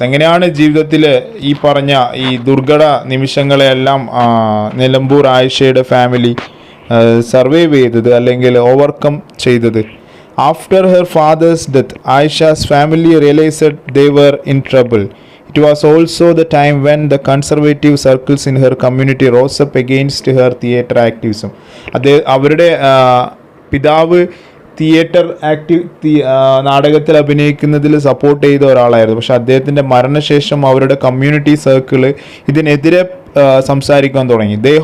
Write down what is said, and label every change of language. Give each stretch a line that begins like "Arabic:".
Malayalam: എങ്ങനെയാണ് ജീവിതത്തിൽ ഈ പറഞ്ഞ ഈ ദുർഘട നിമിഷങ്ങളെല്ലാം നിലമ്പൂർ ആയിഷയുടെ ഫാമിലി സർവൈവ് ചെയ്തത് അല്ലെങ്കിൽ ഓവർകം ചെയ്തത്?
English: After her father's death, Aisha's family realized they were in trouble. It was also the time when the conservative circles in her community rose up against her theatre activism.
Malayalam: അവരുടെ പിതാവ് theatre നാടകത്തിൽ അഭിനയിക്കുന്നതിൽ support ചെയ്ത ഒരാളായിരുന്നു. പക്ഷെ അദ്ദേഹത്തിൻ്റെ മരണശേഷം അവരുടെ community circle ഇതിനെതിരെ സംസാരിക്കാൻ തുടങ്ങി.